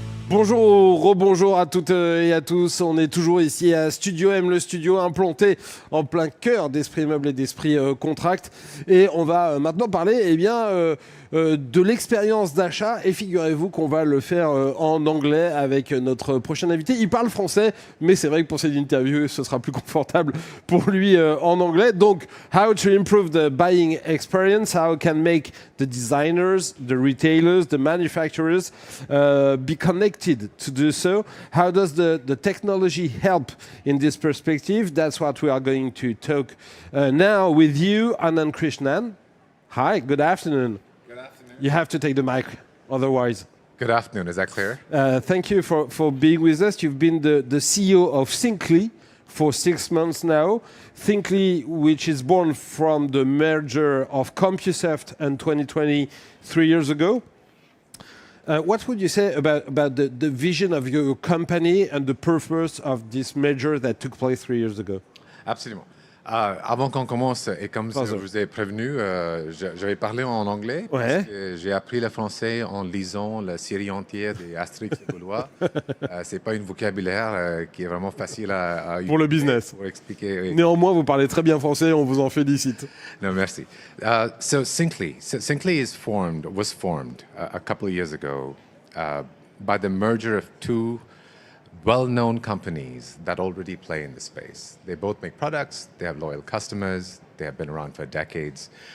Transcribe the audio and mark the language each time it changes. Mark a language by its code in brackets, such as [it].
[fr] Bonjour, rebonjour à toutes et à tous. On est toujours ici à Studio M, le studio implanté en plein cœur d'Esprit Meuble et d'Esprit Contract. Et on va maintenant parler de l'expérience d'achat. Et figurez-vous qu'on va le faire en anglais avec notre prochain invité. Il parle français, mais c'est vrai que pour cette interview, ce sera plus confortable pour lui en anglais. [en] Donc, how to improve the buying experience, how can make the designers, the retailers, the manufacturers be connected to do so. How does the technology help in this perspective? That's what we are going to talk now with you, Anand Krishnan. Hi, good afternoon. Good afternoon. You have to take the mic, otherwise. Good afternoon. Is that clear? Thank you for being with us. You've been the CEO of Thinkly for 6 months now. Thinkly, which is born from the merger of CompuSoft and 2020 3 years ago. What would you say about the vision of your company and the purpose of this merger that took place 3 years ago? [fr] Absolument. Avant qu'on commence, et comme je vous ai prévenu, j'avais parlé en anglais. Ouais. Parce que j'ai appris le français en lisant la série entière des Astérix et Gaulois. C'est pas un vocabulaire qui est vraiment facile à Pour le business. Pour expliquer. Oui. Néanmoins, vous parlez très bien français, on vous en félicite. No, merci. [en] So Thinkly was formed a couple of years ago by the merger of two well-known companies that already play in the space. They both make products, they have loyal customers, they have been around for decades.